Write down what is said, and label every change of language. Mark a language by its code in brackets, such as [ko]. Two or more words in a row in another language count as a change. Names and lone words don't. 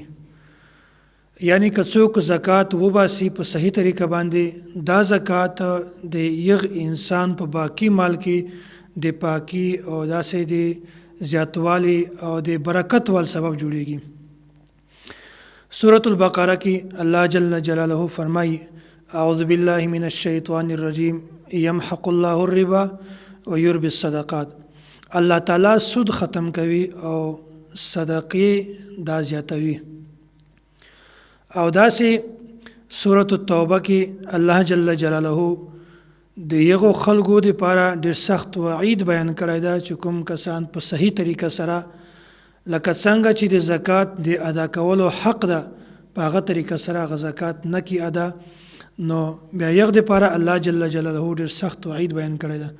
[ps] یعنی که څوک زکات وباسي په صحیح طریقه باندې دا زکات د یغ انسان په باقی مال کې د پاکی او داسې د زیاتوالی او د برکت ول سبب جوړیږي. سورة البقرہ کی اللہ جل جلالہ فرمائی [ar] اعوذ باللہ من الشیطان الرجیم یمحق اللہ الربا ویربی الصدقات. [ps] اللہ تعالی سود ختم کوي او صدقی دا زیاتوي. او داسې سورة التوبه کی اللہ جل جلالہ د یغو خلقو د پاره ډیر سخت وعید بیان کړی دا چې کوم کسان په صحیح طریقه سره لکه څنګه چې د زکات د ادا کولو حق ده په هغه طریقه سره غ زکات نه کی ادا، نو بیا یغ د پاره الله جل جلاله ډیر سخت وعید بیان کړی ده.